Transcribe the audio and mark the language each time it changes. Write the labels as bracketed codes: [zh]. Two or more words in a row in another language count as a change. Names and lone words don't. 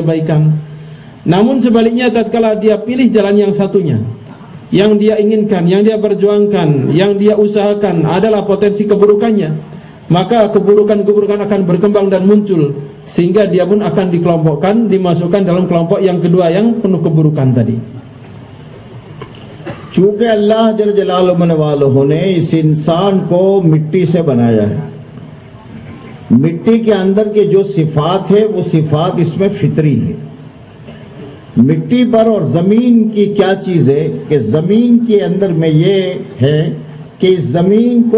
[id] Namun sebaliknya tatkala dia pilih jalan yang satunya, yang dia inginkan, yang dia perjuangkan, yang dia usahakan adalah potensi keburukannya, maka keburukan-keburukan akan berkembang dan muncul, sehingga dia pun akan dikelompokkan, dimasukkan dalam kelompok yang kedua yang penuh keburukan tadi. [ur] چونکہ اللہ جل جلالہ نے اس انسان کو مٹی سے بنایا ہے، مٹی کے اندر کے جو صفات ہے وہ صفات اس میں فطری ہے. مٹی پر اور زمین کی کیا چیز ہے کہ زمین کے اندر میں یہ ہے کہ اس زمین کو